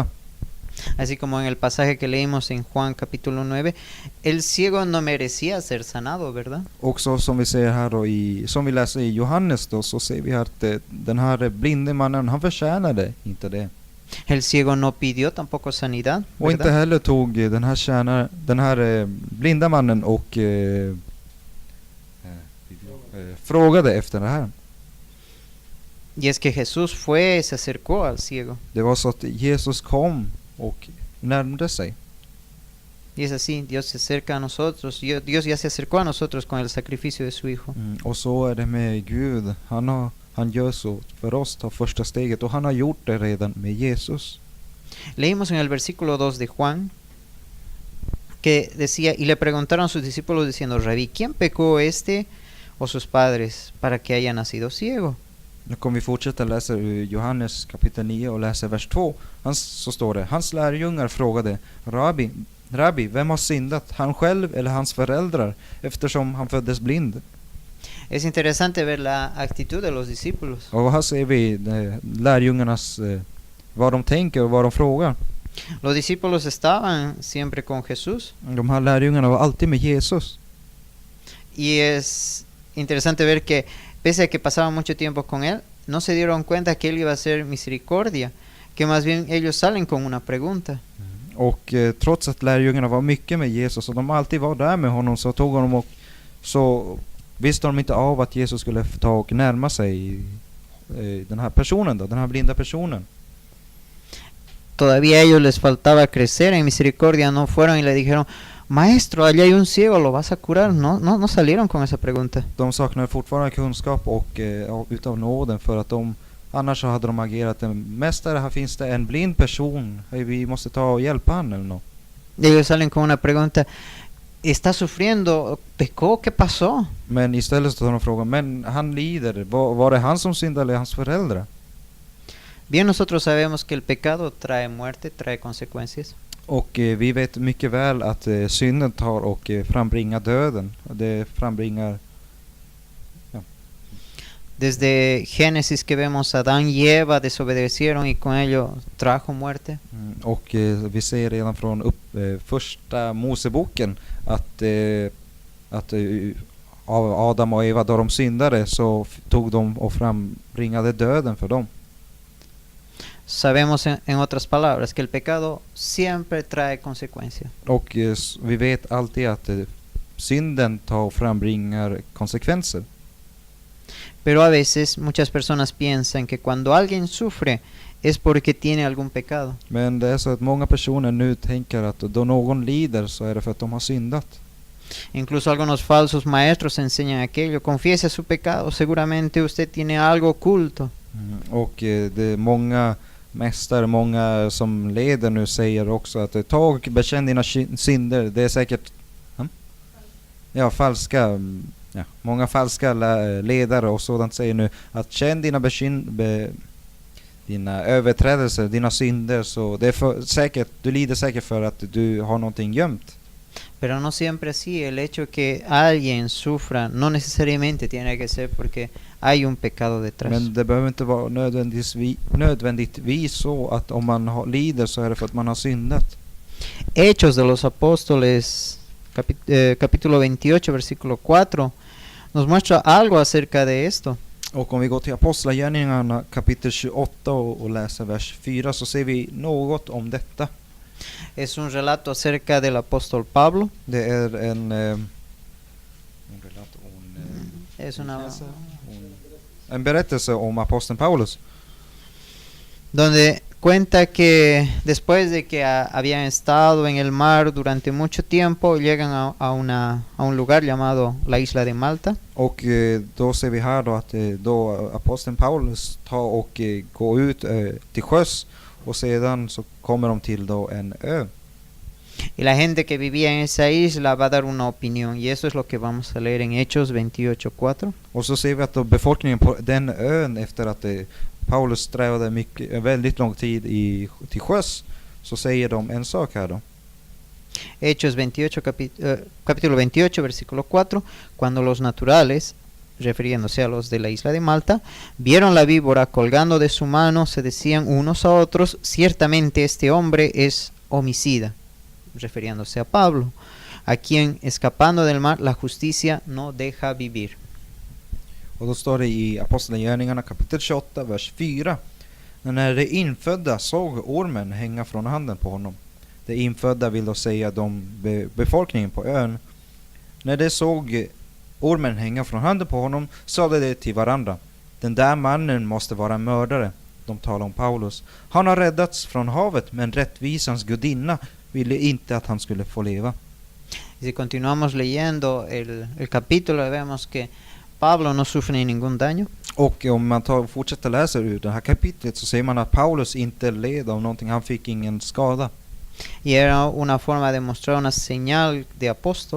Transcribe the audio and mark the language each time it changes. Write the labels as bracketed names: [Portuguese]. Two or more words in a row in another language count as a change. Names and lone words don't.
[Spanish] Así como en el pasaje que leímos en Juan capítulo 9, el ciego no merecía ser sanado, ¿verdad? [Swedish] Och så som vi ser här då som vi läser i Johannes då, så ser vi att den här blinde mannen, han förtjänade inte det. [Spanish] El ciego no pidió tampoco sanidad, [Swedish] Och inte [Spanish] ¿verdad? [Swedish] heller tog den här blinda mannen och frågade efter det här. [Spanish] Y es que Jesús fue, se acercó al ciego. [Swedish] Det var så att Jesus kom och närmade sig. [Spanish] Y es así, Dios se acerca a nosotros. Dios ya se acercó a nosotros con el sacrificio de su Hijo. [Swedish] Och så är det med Gud. Han gör så för oss, tar första steget, och han har gjort det redan med Jesus. [Spanish] Leímos en el versículo 2 de Juan que decía, y le preguntaron a sus discípulos diciendo, Rabí, ¿quién pecó este o sus padres para que haya nacido ciego? [Swedish] Nu kommer vi fortsätta läsa Johannes kapitel 9 och läsa vers 2. Så står det, hans lärjungar frågade, Rabbi, vem har syndat, han själv eller hans föräldrar, eftersom han föddes blind? [Spanish] Es interesante ver la actitud de los discípulos. [Swedish] Och här ser vi lärjungarnas, vad de tänker och vad de frågar. [Spanish] Los discípulos estaban siempre con Jesús. [Swedish] De här lärjungarna var alltid med Jesus. [Spanish] Y es interesante ver que pese a que pasaban mucho tiempo con Él, no se dieron cuenta que Él iba a ser misericordia, que más bien ellos salen con una pregunta. [Swedish] Och trots att lärjungarna var mycket med Jesus och de alltid var där med honom, så tog honom och så visste de inte av att Jesus skulle ta och närma sig den här personen då, den här blinda personen. [Spanish] Todavía a ellos les faltaba crecer en misericordia, no fueron y le dijeron, Maestro, allá hay un ciego, ¿lo vas a curar? No salieron con esa pregunta. [Swedish] De saknade fortfarande kunskap och utav nåden, för att annars så hade de agerat, mästare, här finns det en blind person, vi måste ta och hjälpa han eller något. [Spanish] Ellos salen con una pregunta, ¿está sufriendo? ¿Pecó? ¿Qué pasó? [Swedish] Men istället så tar de frågan, men han lider, var det han som syndade eller hans föräldrar? [Spanish] Bien, nosotros sabemos que el pecado trae muerte, trae consecuencias. [Swedish] Och vi vet mycket väl att synden tar och frambringar döden. Det frambringar... Ja. [Spanish] Desde Génesis que vemos Adán y Eva desobedecieron y con ello trajo muerte. [Swedish] Och vi ser redan från första Moseboken att av Adam och Eva, då de syndade, så tog de och frambringade döden för dem. [Spanish] Sabemos en otras palabras que el pecado siempre trae consecuencias. [Swedish] Och vi vet alltid att synden tar och frambringar konsekvenser. [Spanish] Pero a veces muchas personas piensan que cuando alguien sufre es porque tiene algún pecado. [Swedish] Men det är så att många personer nu tänker att då någon lider så är det för att de har syndat. [Spanish] Incluso algunos falsos maestros enseñan aquello. Confiese su pecado, seguramente usted tiene algo oculto. [Swedish] Och det är många mästare, många som leder nu säger också att ta och bekänn dina synder. Det är säkert falska, många falska ledare och sådant säger nu att känn dina överträdelser, dina synder, så det är säkert, du lider säkert för att du har någonting gömt. [Spanish] Pero no siempre así. El hecho que alguien sufra no necesariamente tiene que ser porque hay un pecado detrás. [Swedish] Men det behöver inte vara nödvändigtvis så att om man lider så är det för att man har syndat. [Spanish] Hechos de los Apóstoles, capítulo 28, versículo 4, nos muestra algo acerca de esto. [Swedish] Och om vi går till Apostlagärningarna kapitel 28 och läser vers 4 så ser vi något om detta. [Spanish] Es un relato acerca del apóstol Pablo. [Swedish] Det är [Spanish] Es [Swedish] en berättelse om aposteln Paulus. [Spanish] donde cuenta que después de que habían estado en el mar durante mucho tiempo, llegan a un lugar llamado la isla de Malta. [Swedish] Och då ser vi här då att då aposteln Paulus tar och går ut till sjöss och sedan så kommer de till då en ö. [Spanish] Y la gente que vivía en esa isla va a dar una opinión, y eso es lo que vamos a leer en Hechos 28:4. [Swedish] Och så ser vi att då befolkningen på den ön efter att Paulus strävade väldigt lång tid till sjöss så säger de en sak här då. [Spanish] Hechos 28, capítulo 28, versículo 4. Cuando los naturales, refiriéndose a los de la isla de Malta, vieron la víbora colgando de su mano, se decían unos a otros: ciertamente este hombre es homicida, refiriéndose a Pablo, a quien escapando del mar la justicia no deja vivir. [Swedish] Och då står det i Apostlagärningarna kapitel 28 vers 4. När de infödda såg ormen hänga från handen på honom. De infödda vill då säga befolkningen på ön. När de såg ormen hänga från handen på honom sade de till varandra: den där mannen måste vara mördare. De talar om Paulus. Han har räddats från havet, men rättvisans gudinna ville inte att han skulle få leva. [Spanish] Y si continuamos leyendo el capítulo, vemos que Pablo no sufre ningún daño. [Swedish] Och om man fortsätter läsa ur det här kapitlet så ser man att Paulus inte led av någonting. Han fick ingen skada. [Spanish] Y era una forma de mostrar una señal de apóstol.